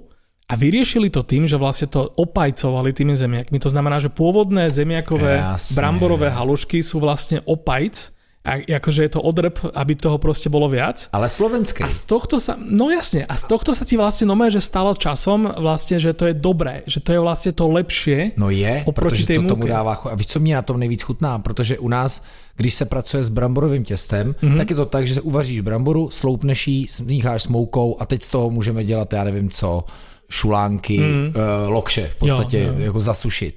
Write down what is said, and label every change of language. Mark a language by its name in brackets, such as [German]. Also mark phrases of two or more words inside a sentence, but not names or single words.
[Slovak] A vyriešili to tým, že vlastne to opajcovali tými zemiakmi. To znamená, že pôvodné zemiakové bramborové halušky sú vlastne opajc. A akože je to odrb, aby toho proste bolo viac. Ale slovenské. A z tohto sa, no jasne, a z tohto sa ti vlastne že stalo časom vlastne, že to je dobré, že to je vlastne to lepšie. [Czech] No je, protože to tomu dává. A víš, co mě na tom nejvíc chutná? Protože u nás, když se pracuje s bramborovým těstem, tak je to tak, že uvaříš bramboru, sloupneš ji, smícháš s moukou a teď z toho můžeme dělat, já nevím co, šulánky, lokše v podstatě, jako zasušit.